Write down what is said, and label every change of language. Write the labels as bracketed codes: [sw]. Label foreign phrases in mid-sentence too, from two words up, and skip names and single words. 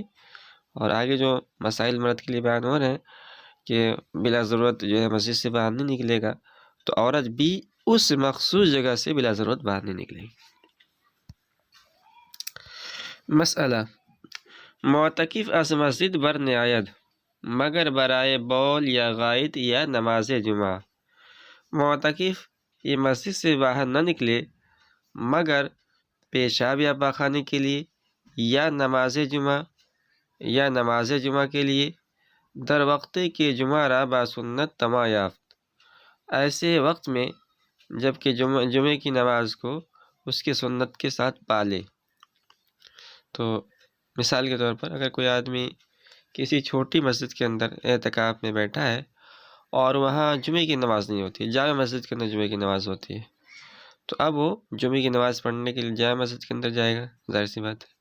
[ur] اور آگے جو مسائل مرد کے لیے بیان ہو رہے ہیں کہ بلا ضرورت جو ہے مسجد سے باہر نہیں نکلے گا، تو عورت بھی اس مخصوص جگہ سے بلا ضرورت باہر نہیں نکلے گی. [fa] مسئلہ معتکف از مسجد بر نیاید مگر برائے بول یا غائط یا نماز جمعہ. [ur] معتکف یہ مسجد سے باہر نہ نکلے مگر پیشاب یا پاخانے کے لیے یا نماز جمعہ کے لیے [fa] در وقت کے جمعہ را با سنت تما یافت، [ur] ایسے وقت میں جب کہ جمعے کی نماز کو اس کی سنت کے ساتھ پالے. تو مثال کے طور پر اگر کوئی آدمی کسی چھوٹی مسجد کے اندر اعتکاف میں بیٹھا ہے اور وہاں جمعے کی نماز نہیں ہوتی، جامع مسجد کے اندر جمعے کی نماز ہوتی ہے، تو اب وہ جمعے کی نماز پڑھنے کے لیے جامع مسجد کے اندر جائے گا، ظاہر سی بات ہے.